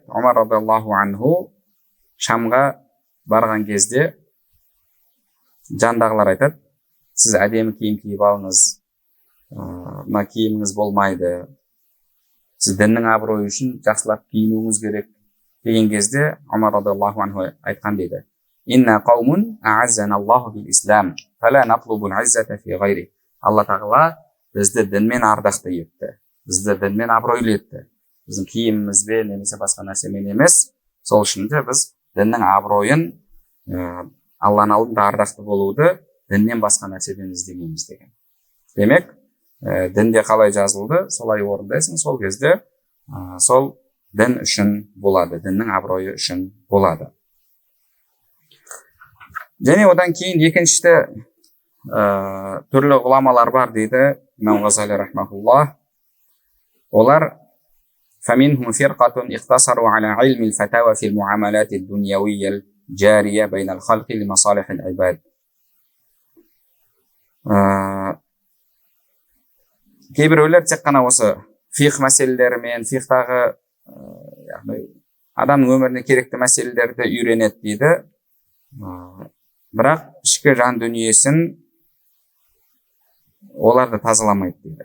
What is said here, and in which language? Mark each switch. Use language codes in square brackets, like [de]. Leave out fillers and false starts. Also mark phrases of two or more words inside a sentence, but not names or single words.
[kk] Омар [ar] رضي الله عنه [kk] Шамға барған кезде жандағылар айтады, сіз әдемі киім киіп алыңыз, мына киіміңіз болмайды, сіз діннің абыройы үшін жақсылап киінуіңіз керек деген кезде Омар [ar] رضي الله عنه [kk] айтқан дейді. [ar] إنا قوم أعزنا الله بالإسلام، فلا نطلب العزة في غيره. [kk] Алла тағала бізді дінмен ардақты етті, бізді дінмен абыройлы етті. Біздің киімімізбен немесе басқа нәрсемен емес, сол үшін де біз діннің абыройын, Алланың алдында ардақты болуды діннен басқа нәрседен іздемейміз деген. Демек, дінде қалай жазылды, солай орындайсың, сол кезде сол дін үшін болады, діннің абыройы үшін болады. Және одан кейін екіншісі түрлі ғұламалар бар дейді Имам Ғазали рахмаулла. [ar] Олар فمنهم فرقة اقتصروا على علم الفتاوى في المعاملات الدنيوية الجارية بين الخلق لمصالح العباد. [kk] Кейбіреулер тек қана осы фиқ мәселелерімен, фиқтағы адамның өміріне керекті мәселелерді үйренеді дейді. Бірақ ішкі жан дүниесін оларды тазаламайды дейді.